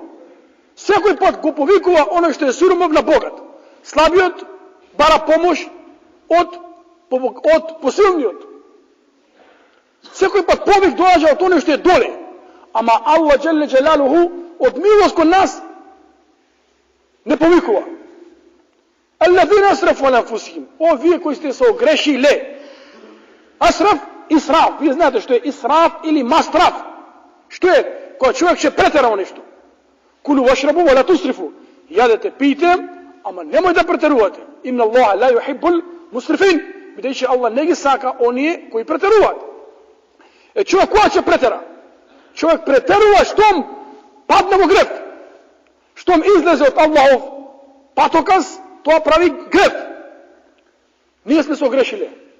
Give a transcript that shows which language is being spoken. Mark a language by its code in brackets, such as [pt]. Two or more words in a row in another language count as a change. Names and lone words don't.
[mk] Секој пат го повикува оној што е сиромав на богат. Слабиот бара помош од посилниот. Секој пат повик доаѓа од оној што е доле. Ама Аллах [ar] جل جلاله [mk] од милост кон нас не повикува. [ar] الذين أسرفوا على أنفسهم. [mk] О, вие кои сте се огрешиле. [ar] أسرف، إسراف. [mk] Вие знаете што е исраф или мастраф. Што е? Кога човек ќе претера во нешто. [ar] كلوا واشربوا ولا تسرفوا. [mk] Јадете, пијте, ама немој да претерувате. [ar] إن الله لا يحب المسرفين. [mk] Бидејќи Аллах не ги сака оние кои претеруваат. Е, човек кога ќе претера? Човек претерува штом падне во греф. Штом излезе од Аллахов патоказ, тоа прави греф. Ние сме се огрешиле.